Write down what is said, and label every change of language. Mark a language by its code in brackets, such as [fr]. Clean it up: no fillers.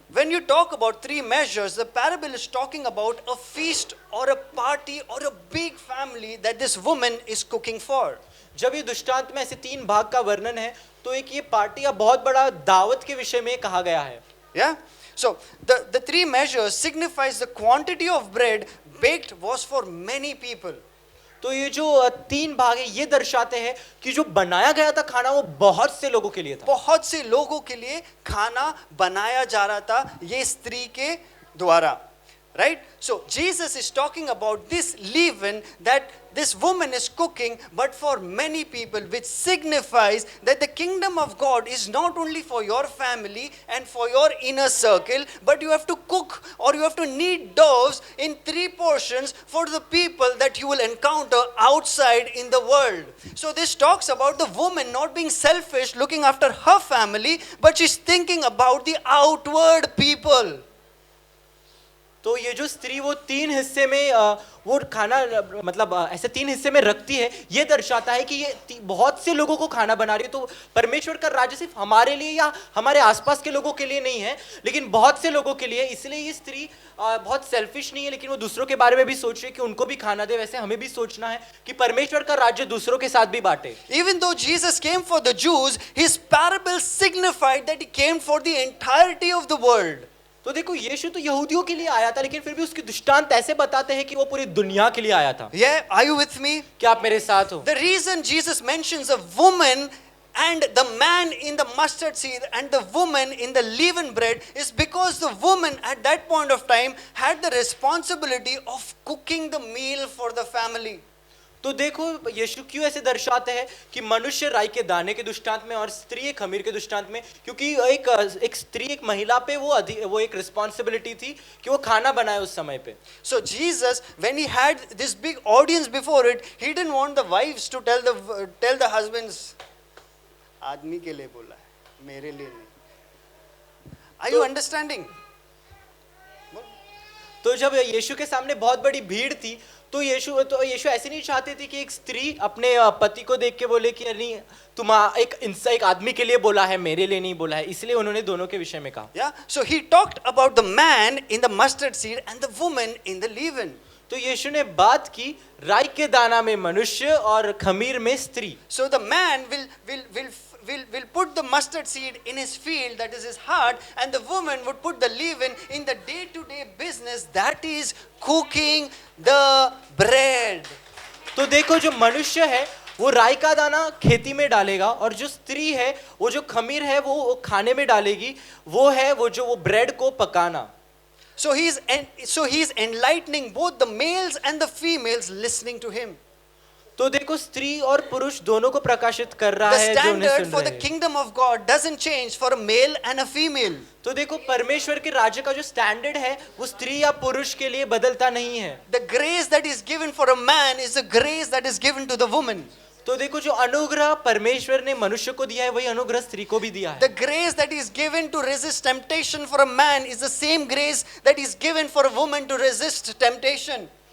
[en] When you talk about 3 measures, the parable is talking about a feast or a party or a big family that this woman is cooking for. [hi] जब ये दृष्टांत में ऐसे 3 भाग का वर्णन है तो एक ये पार्टी या बहुत बड़ा दावत के विषय में कहा गया है। [en] Yeah? So the 3 measures signifies the quantity of bread baked was for many people. [hi] तो ये जो 3 भाग है ये दर्शाते हैं कि जो बनाया गया था खाना वो बहुत से लोगों के लिए था। बहुत से लोगों के लिए खाना बनाया जा रहा था ये स्त्री के द्वारा। [en] Right? So Jesus is talking about this leaven that this woman is cooking, but for many people, which signifies that the kingdom of God is not only for your family and for your inner circle, but you have to cook or you have to knead doughs in 3 portions for the people that you will encounter outside in the world. So this talks about the woman not being selfish, looking after her family, but she's thinking about the outward people. [hi] तो ये जो स्त्री वो 3 हिस्से में वो खाना मतलब ऐसे 3 हिस्से में रखती है ये दर्शाता है कि ये बहुत से लोगों को खाना बना रही है। तो परमेश्वर का राज्य सिर्फ हमारे लिए या हमारे आसपास के लोगों के लिए नहीं है लेकिन बहुत से लोगों के लिए। इसलिए ये स्त्री बहुत सेल्फिश नहीं है लेकिन वो दूसरों के बारे में भी सोच रही है कि उनको भी खाना दे। वैसे हमें भी सोचना है कि परमेश्वर का राज्य दूसरों के साथ भी बांटे। [en] Even though Jesus came for the Jews, his parable signified that he came for the entirety of the world. [hi] तो देखो यीशु तो यहूदियों के लिए आया था लेकिन फिर भी उसके दृष्टांत ऐसे बताते हैं कि वो पूरी दुनिया के लिए आया था। [en] Yeah, are you with me? [hi] क्या आप मेरे साथ हो? [en] The reason Jesus mentions a woman and the man in the mustard seed and the woman in the leavened bread is because the woman at that point of time had the responsibility of cooking the meal for the family. [hi] तो देखो यीशु क्यों ऐसे दर्शाते हैं कि मनुष्य राई के दाने के दृष्टांत में और स्त्री एक खमीर के दृष्टांत में, क्योंकि एक स्त्री एक महिला पे वो एक रिस्पॉन्सिबिलिटी थी कि वो खाना बनाए उस समय पे। [en] So Jesus, when he had this big audience before it, he didn't want the wives to tell the husbands, [hi] आदमी के लिए बोला है, मेरे लिए नहीं। [en] Are you understanding? [hi] तो जब यीशु के सामने बहुत बड़ी भीड़ थी तो यीशु ऐसे नहीं चाहते थे कि एक स्त्री अपने पति को देख के बोले कि नहीं तुम एक आदमी के लिए बोला है, मेरे लिए नहीं बोला है। इसलिए उन्होंने दोनों के विषय में कहा। [en] Yeah, so he talked about the man in the mustard seed and the woman in the leaven. [hi] तो यीशु ने बात की राई के दाना में मनुष्य और खमीर में स्त्री। [en] So the man will put the mustard seed in his field, that is his heart, and the woman would put the leaven in the day-to-day business, that is cooking the bread. [hi] तो देखो जो मनुष्य है वो राई का दाना खेती में डालेगा और जो स्त्री है वो जो खमीर है वो खाने में डालेगी, वो ब्रेड को पकाना। [en] So he's enlightening both the males and the females listening to him. [hi] तो देखो स्त्री और पुरुष दोनों को प्रकाशित कर रहा [en] The [hi] है जो उन्हें [en] standard [hi] सुन [en] for [hi] रहे [en] the [hi] हैं। [en] kingdom of God doesn't change for a male and a female. [hi] तो देखो परमेश्वर के राज्य का जो स्टैंडर्ड है वो स्त्री या पुरुष के लिए बदलता नहीं है। [en] The grace that is given for a man is the grace that is given to the woman. [hi] तो देखो जो अनुग्रह परमेश्वर ने मनुष्य को दिया है वही अनुग्रह स्त्री को भी दिया है। [en] The grace that is given to resist temptation for a man is the same grace that is given for a woman to resist temptation.